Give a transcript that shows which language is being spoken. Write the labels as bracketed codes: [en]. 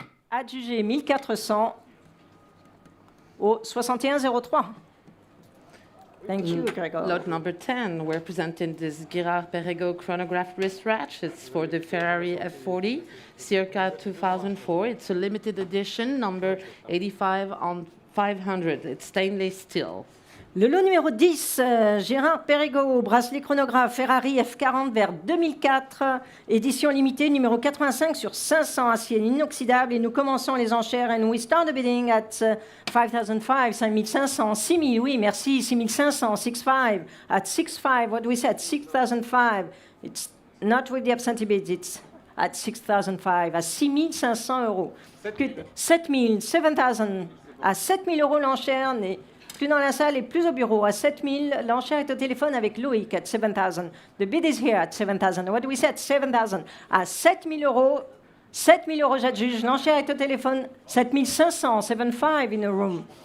[fr] Adjugé 1400 au 61,03. [en] Thank you, Gregor. Lot number 10, we're presenting this Girard-Perregaux chronograph wristwatch. It's for the Ferrari F40, circa 2004. It's a limited edition, number 85 on 500. It's stainless steel. [fr] Le lot numéro 10, Girard-Perregaux, bracelet chronographe Ferrari F40 vers 2004, édition limitée numéro 85 sur 500, acier inoxydable. Et nous commençons les enchères. [en] And we start the bidding at 5,500, 5,500, 6,000, [fr] oui, merci, [en] 6,500, 6,500, at 6,500, what do we say, at 6,500. It's not with the absentee bids, it's at 6,500, [fr] à 6,500 euros. 7,000, 7,000, à 7,000 euros l'enchère n'est plus dans la salle et plus au bureau. À 7,000, l'enchère est au téléphone avec Loïc at 7,000. [en] The bid is here at 7,000. What do we say at 7,000? [fr] À 7,000 euros, 7,000 euros, j'adjuge. L'enchère est au téléphone. 7,500, 7,500 [en] in a room.